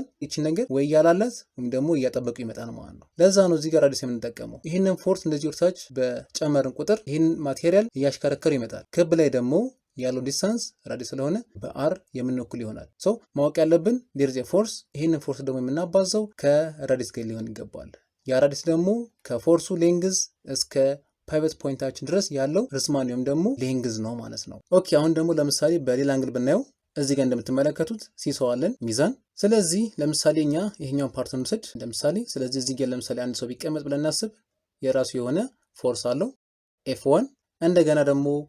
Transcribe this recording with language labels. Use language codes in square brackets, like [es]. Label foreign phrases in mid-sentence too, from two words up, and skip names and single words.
[am] እቺ ነገር ወይ ያላላት ወይም ደግሞ እያጠበቁ ይመጣል ማለት ነው። ለዛ ነው እዚህ ጋር ራዲየስ የምንጠቀመው። ይሄንን ፎርስ እንደዚህ ወርታች በጨመርን ቁጥር ይሄን ማቴሪያል እያሽከረከረ ይመጣል። ክብ ላይ ደግሞ ያለው ዲስታንስ ራዲየስ ስለሆነ በአር የምንወክል ይሆናል። ሶ ማወቅ ያለብን [en] there is a force [am] ይሄንን ፎርስ ደግሞ የምናባዛው ከራዲየስ ጋር ሊሆን ይገባል። ያ ራዲየስ ደግሞ ከፎርሱ ሌንግዝ እስከ ፓይቨት ፖይንታችን ድረስ ያለው ርዝማኔ ወይም ደግሞ ሌንግዝ ነው ማለት ነው። ኦኬ አሁን ደግሞ ለምሳሌ በሌላ አንግል ብናየው እዚህ ጋር እንደምትመለከቱት ሲሳው አለን ሚዛን። ስለዚህ ለምሳሌ እኛ ይሄኛውን ፓርት እንውሰድ ለምሳሌ። ስለዚህ እዚህ ጋር ለምሳሌ አንድ ሰው ቢቀመጥ ብለን እናስብ። የራሱ የሆነ ፎርስ አለው F1። እንደገና ደግሞ